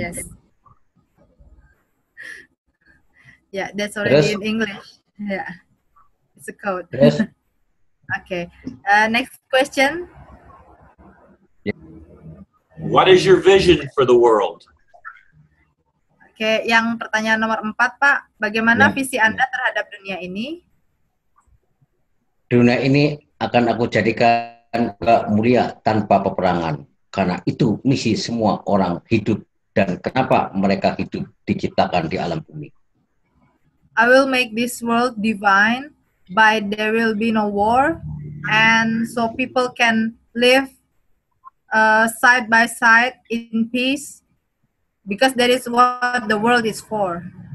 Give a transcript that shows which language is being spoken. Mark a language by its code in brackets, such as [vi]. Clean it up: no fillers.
[en] yes. Yeah, that's already [id] Terus? [en] in English. Yeah, it's a code. [id] Terus [en] Okay. Next question. What is your vision for the world? [id] Oke, yang pertanyaan nomor 4, Pak. Bagaimana Ya. visi Anda terhadap dunia ini? dunia ini akan aku jadikan mulia tanpa peperangan. Karena itu misi semua orang hidup dan kenapa mereka hidup diciptakan di alam bumi. [en] I will make this world divine by there will be no war, and so people can live side by side in peace, because that is what the world is for.